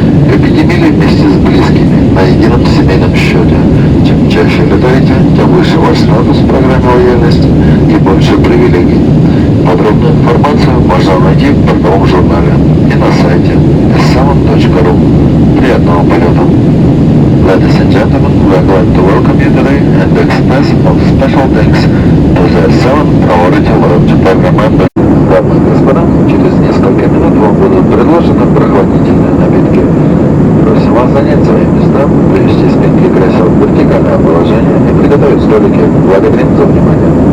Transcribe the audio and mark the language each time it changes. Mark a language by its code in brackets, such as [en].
[ru] Копите мили вместе с близкими на едином семейном счете. Чем чаще летаете, тем выше ваш статус в программе лояльности и больше привилегий. Подробную информацию можно найти в портовом журнале и на сайте s7.ru. Приятного полета! [en] Ladies and gentlemen, we are going to welcome you today and express our special thanks to the S7 Priority Lounge Program members. [ru] Дамы и господа, через несколько минут вам будут предложены прохладительные напитки. Просим вас занять свои места, привести спинки кресел в вертикальное положение и приготовить столики. Благодарим за внимание.